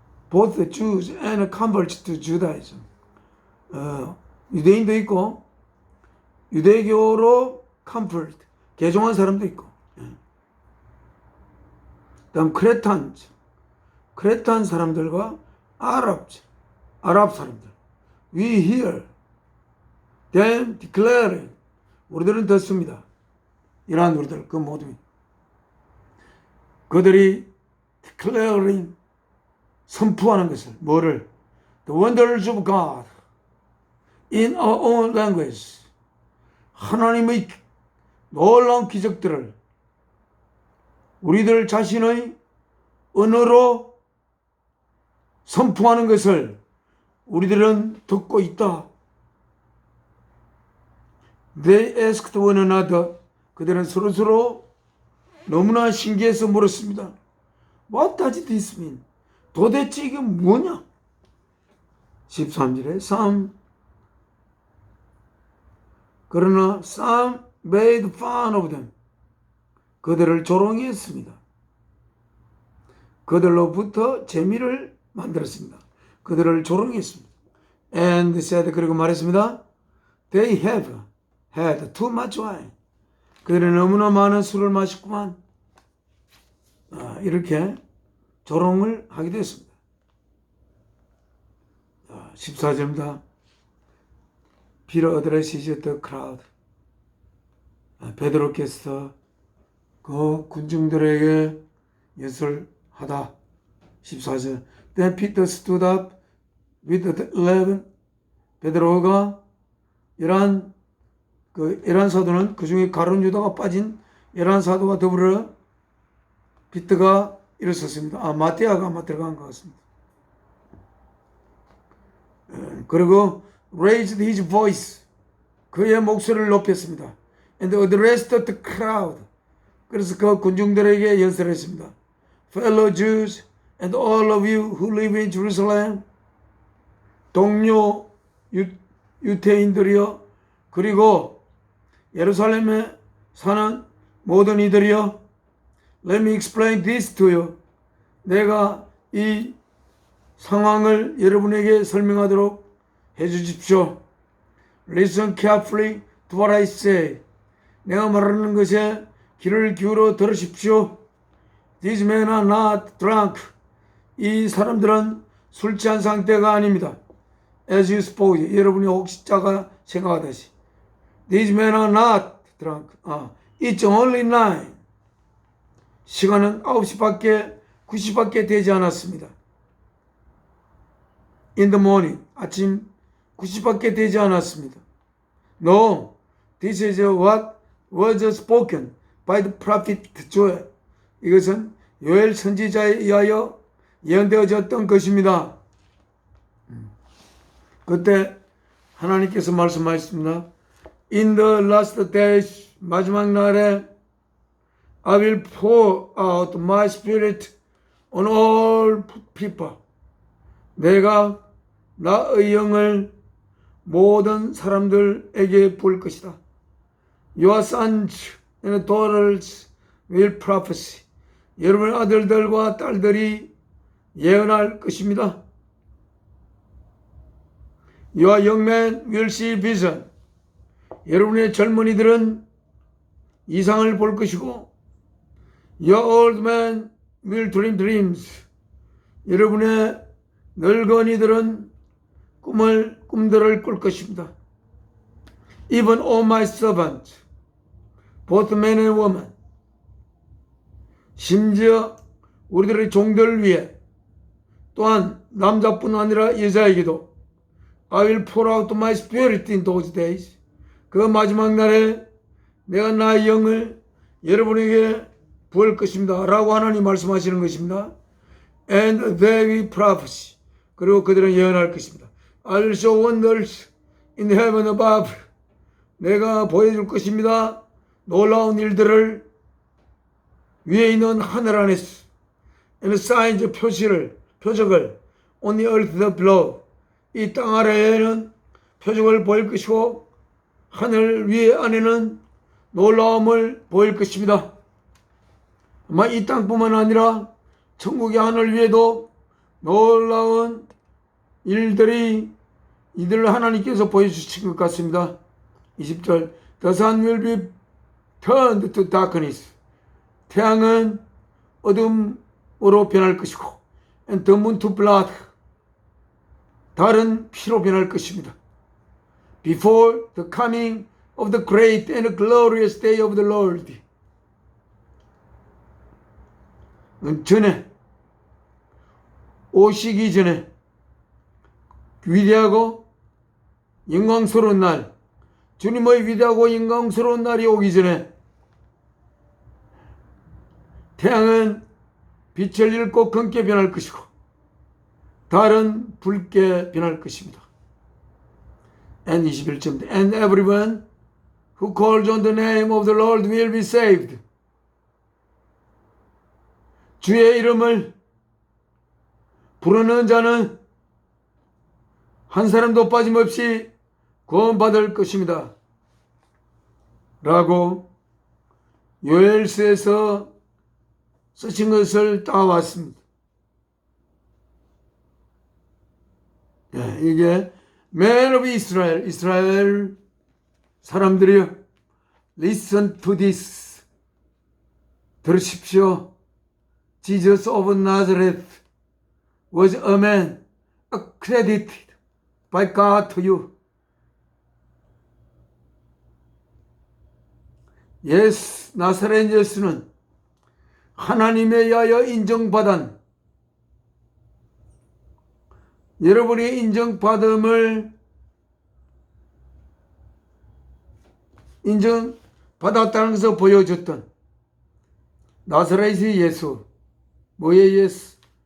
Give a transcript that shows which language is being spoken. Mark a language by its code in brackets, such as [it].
[en] both Jews and converts to Judaism, [ko] 유대인도 있고 유대교로 convert, 개종한 사람도 있고, 다음 크레탄 사람들과 아랍 사람들. [en] We hear them declaring, [ko] 우리들은 듣습니다. 이러한 우리들 그 모두 그들이 declaring 선포하는 것을 뭐를 [en] the wonders of God in our own language [ko] 하나님의 놀라운 기적들을 우리들 자신의 언어로 선포하는 것을 우리들은 듣고 있다. [en] They asked one another. [ko] 그들은 서로서로 너무나 신기해서 물었습니다. [en] What does this mean? [ko] 도대체 이게 뭐냐? 13절에 그러나 [en] some made fun of them. [ko] 그들을 조롱했습니다. 그들로부터 재미를 만들었습니다. 그들을 조롱했습니다. [en] And said, [ko] 그리고 말했습니다. [en] They have had too much wine. [ko] 그들은 너무나 많은 술을 마셨구만. 이렇게 조롱을 하게 됐습니다. 14절입니다. [en] Peter addresses the crowd. [ko] 베드로께서 그 군중들에게 예술하다. 14절. [en] Then Peter stood up with the 11. [ko] 베드로가 열한 사도는 그 중에 가룟 유다가 빠진 열한 사도와 더불어 피터가 일어섰습니다. 마태아가 아마 들어간 것 같습니다. 그리고 [en] raised his voice. [ko] 그의 목소리를 높였습니다. [en] And addressed the crowd. [ko] 그래서 그 군중들에게 연설했습니다. [en] Fellow Jews and all of you who live in Jerusalem. [ko] 동료 유태인들이여, 그리고 예루살렘에 사는 모든 이들이여, [en] Let me explain this to you. [ko] 내가 이 상황을 여러분에게 설명하도록 해주십시오. [en] Listen carefully to what I say. [ko] 내가 말하는 것에 귀를 기울여 들으십시오. [en] These men are not drunk. [ko] 이 사람들은 술 취한 상태가 아닙니다. [en] As you suppose. [ko] 여러분이 혹시자가 생각하듯이. [en] These men are not drunk. It's only 9. [ko] 시간은 9시밖에 되지 않았습니다. [en] In the morning. [ko] 아침 9시밖에 되지 않았습니다. [en] No. This is what was spoken by the prophet Joel. [ko] 이것은 요엘 선지자에 의하여 예언되어졌던 것입니다. 그때 하나님께서 말씀하셨습니다. [en] In the last days, [ko] 마지막 날에 [en] I will pour out my spirit on all people. [ko] 내가 나의 영을 모든 사람들에게 부을 것이다. [en] Your sons and daughters will prophesy. [ko] 여러분의 아들들과 딸들이 예언할 것입니다. [en] Your young men will see vision. [ko] 여러분의 젊은이들은 이상을 볼 것이고, [en] Your old men will dream dreams. [ko] 여러분의 늙은이들은 꿈들을 꿀 것입니다. [en] Even all my servants, both men and women. [ko] 심지어 우리들의 종들 위해, 또한 남자뿐 아니라 여자에게도 [en] I will pour out my spirit in those days. [ko] 그 마지막 날에 내가 나의 영을 여러분에게 부을 것입니다. 라고 하나님 말씀하시는 것입니다. [en] And they will prophesy. [ko] 그리고 그들은 예언할 것입니다. [en] I will show wonders in heaven above. [ko] 내가 보여줄 것입니다. 놀라운 일들을 위에 있는 하늘 안에서. [en] And signs, [ko] 표적을 [en] on the earth below. [ko] 이 땅 아래에는 표적을 보일 것이고 하늘 위에 안에는 놀라움을 보일 것입니다. 아마 이 땅뿐만 아니라 천국의 하늘 위에도 놀라운 일들이 이들을 하나님께서 보여주신 것 같습니다. 20절 [en] The sun will be turned to darkness. [ko] 태양은 어둠으로 변할 것이고 [en] And the moon to blood. [ko] 달은 피로 변할 것입니다. [en] Before the coming of the great and glorious day of the Lord. [ko] 전에, 오시기 전에 위대하고 영광스러운 날, 주님의 위대하고 영광스러운 날이 오기 전에 태양은 빛을 잃고 검게 변할 것이고 달은 붉게 변할 것입니다. [en] And [ko] 21절 [en] And everyone who calls on the name of the Lord will be saved. [ko] 주의 이름을 부르는 자는 한 사람도 빠짐없이 구원받을 것입니다. 라고 요엘서에서 쓰신 것을 따왔습니다. 이게 [en] Man of Israel, [ko] 이스라엘 사람들이여, [en] listen to this. [ko] 들으십시오. [en] Jesus of Nazareth was a man accredited by God to you. [ko] 나사렛 예수는 하나님에 의하여 인정받은, 여러분이 인정받음을 인정받았다는 것을 보여줬던 나사렛의 예수, 뭐의 예수?